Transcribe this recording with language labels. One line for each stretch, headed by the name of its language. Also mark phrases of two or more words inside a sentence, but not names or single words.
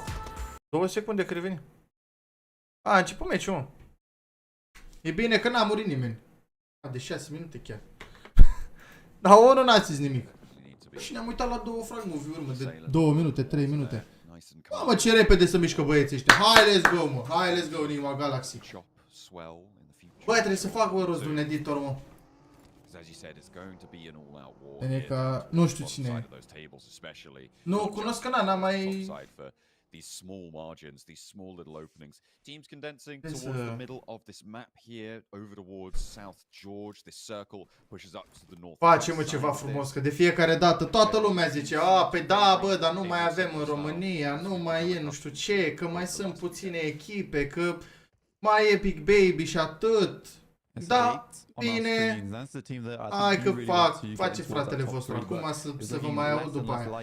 Romanian: 2 secunde că reveni. A început meciul, mă. E bine că n-a murit nimeni. De 6 minute chiar. Dar unul n-a zis nimic. Și ne-am uitat la 2
English: frag movie-uri,
Romanian: mă, de 2 minute, 3 minute. Mamă, ce repede să mișcă băieții ăștia. Hai,
English: let's go,
Romanian: mă. Hai,
English: let's go, Enigma Galaxy.
Romanian: Băi, trebuie să fac rost de un editor, mă. E ca... nu știu cine e. Nu, cunosc că n-am mai...
English: these small margins, these small little openings. Teams condensing towards the middle of this map here, over towards South George. This circle pushes up to the north.
Romanian: Facem ceva frumos, că de fiecare dată toată lumea zice, păi da, bă, dar nu mai avem în România, nu mai e nu știu ce, că mai sunt puține echipe, că mai e Big Baby și atât. Da, bine, hai că face fratele vostru, acum să vă mai aud după aia.